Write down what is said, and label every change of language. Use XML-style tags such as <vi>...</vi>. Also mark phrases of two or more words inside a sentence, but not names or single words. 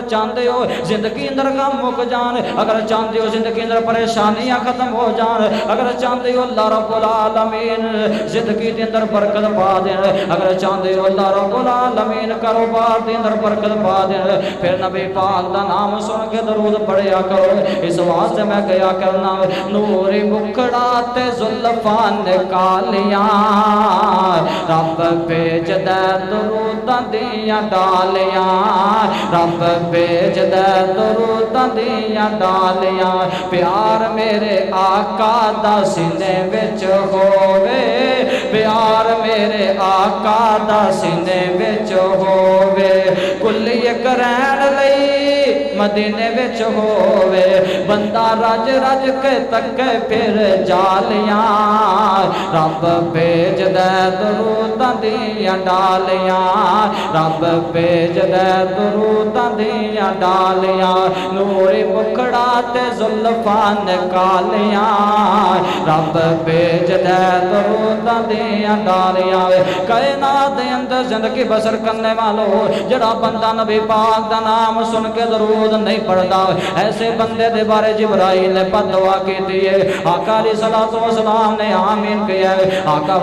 <pa>چاہندے ہو زندگی اندر غم مک جان اگر چاہندے ہو زندگی اندر پریشانیاں ختم ہو جان اگر چاہندے ہو</pa> <ar>اللہ رب العالمین</ar> <pa>زندگی دے اندر برکت پا دین اگر چاہندے ہو</pa> <ar>اللہ رب العالمین</ar> <pa>کاروبار دے اندر برکت پا دین پھر نبی پاک دا نام سن کے درود پڑھیا کرو اس واسطے میں گیا کرنا نور مکھڑا تے زلفاں کالیاں رب بھیج دے دروداں دیاں ڈالیاں رب بھیج دے دروداں دیاں ڈالیاں پیار میرے آقا دا سینے وچ ہووے پیار میرے آقا دا سینے وچ ہووے کلی کرین لئی مدینے وچ ہووے بندہ رج رج کے تکے پھر جالیاں رب بھیج دے دروداں دیاں ڈالیاں رب بھیج دے دروداں دیاں ڈالیاں نور مکھڑا تے زلفاں کالیاں رب بھیج دے دروداں دیاں ڈالیاں کائنات دے اندر زندگی بسر کرنے والو جڑا بندہ نبی پاک دا نام سن کے درود نہیں پڑھدا ایسے بندے دے بارے جبرائیل نے بددعا کیتی ہے آقا</pa> <ar>علیہ الصلوۃ والسلام</ar> <pa>نے آمین کہیا ہے آقا</pa>